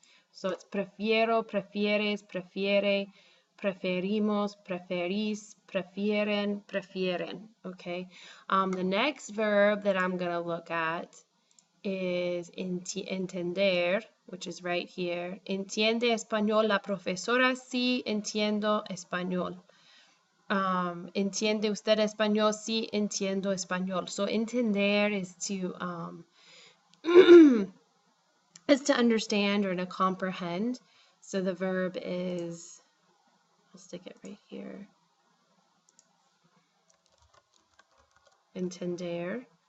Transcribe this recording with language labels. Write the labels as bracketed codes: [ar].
[en] So it's [es] prefiero, prefieres, prefiere, preferimos, preferís, prefieren, prefieren. Okay. [en] The next verb that I'm going to look at is entender, which is right here. [es] Entiende español la profesora? Sí, entiendo español. ¿Entiende usted español? Sí, entiendo español. [en] So entender is to is to understand or to comprehend. So the verb is, I'll stick it right here, entender.